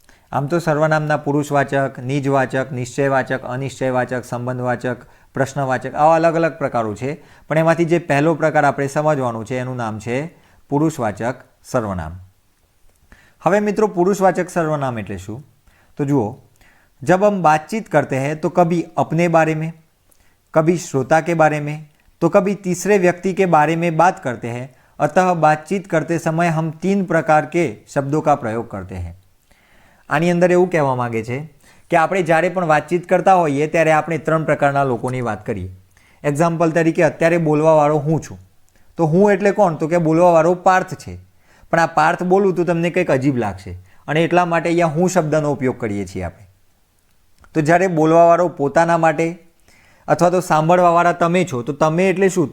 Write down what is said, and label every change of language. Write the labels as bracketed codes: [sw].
[gu] આમ તો સર્વનામના પુરુષવાચક, નિજવાચક, નિશ્ચયવાચક, અનિશ્ચયવાચક, સંબંધવાચક, પ્રશ્નવાચક, આવા અલગ અલગ પ્રકારો છે, પણ એમાંથી જે પહેલો પ્રકાર આપણે સમજવાનું છે એનું નામ છે પુરુષવાચક સર્વનામ. હવે મિત્રો પુરુષवाचक सर्वनाम એટલે શું? [hi] तो [gu] જુઓ, [hi] जब हम बातचीत करते हैं तो कभी अपने बारे में, कभी श्रोता के बारे में, तो कभी तीसरे व्यक्ति के बारे में बात करते हैं. अतः बातचीत करते समय हम 3 प्रकार के शब्दों का प्रयोग करते हैं. [gu] આની અંદર એવું કહેવા માંગે છે કે આપણે જ્યારે પણ વાતચીત કરતા હોઈએ ત્યારે આપણે 3 પ્રકારના લોકોની વાત કરીએ. એક્ઝામ્પલ તરીકે અત્યારે બોલવાવાળો હું છું, તો હું એટલે કોણ? તો કે બોલવાવાળો પાર્થ છે. પણ આ પાર્થ બોલું તો તમને કંઈક અજીબ લાગશે, અને એટલા માટે અહીંયા હું શબ્દનો ઉપયોગ કરીએ છીએ આપણે. તો જ્યારે બોલવાવાળો પોતાના માટે અથવા તો સાંભળવાવાળા તમે છો, તો તમે એટલે શું?